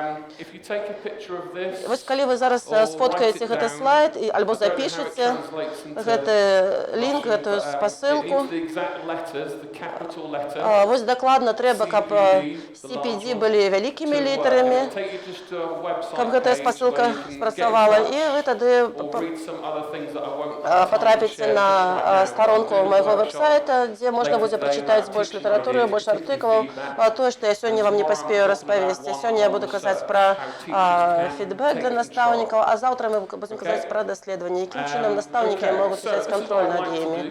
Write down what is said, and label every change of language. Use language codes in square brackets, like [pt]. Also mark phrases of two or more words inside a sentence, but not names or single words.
[uk] Ось коли ви зараз сфоткаєте цей слайд або запишете цей лінк, цю посилку, ось докладно треба, щоб CPD були великими літерами, щоб ця посилка спрацювала. [be] І ви тоді потрапіце на старонку майго веб-сайта, дзе можна будзе прачытаць больш літаратуры, больш артыкулаў, тое, што я сёння вам не паспею распавесці. Сёння я буду казаць пра фідбэк для настаўнікаў, а заўтра мы будзем казаць пра даследаванні, якім чынам настаўнікі могуць узяць кантроль над імі.